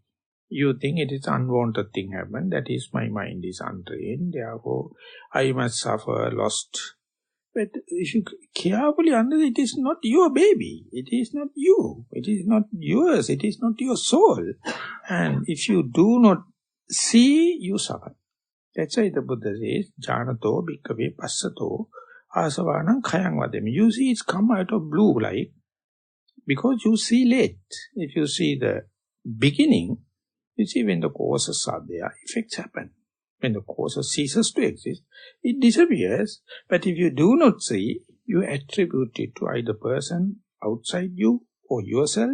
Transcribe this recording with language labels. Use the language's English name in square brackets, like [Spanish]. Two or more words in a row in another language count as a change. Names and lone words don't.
[English] You think it is unwanted thing happen, that is my mind is untrained, therefore I must suffer, lost. But if you carefully understand, it is not your baby, it is not you, it is not yours, it is not your soul. And if you do not see, you suffer. That's why the Buddha says, [Pali] Janato bhikkhave passato asavanam khayang vadami. [English] You see it's come out of blue like, because you see late. If you see the beginning, you see when the causes are there, effects happen. When the causes ceases to exist, it disappears. But if you do not see, you attribute it to either person outside you or yourself.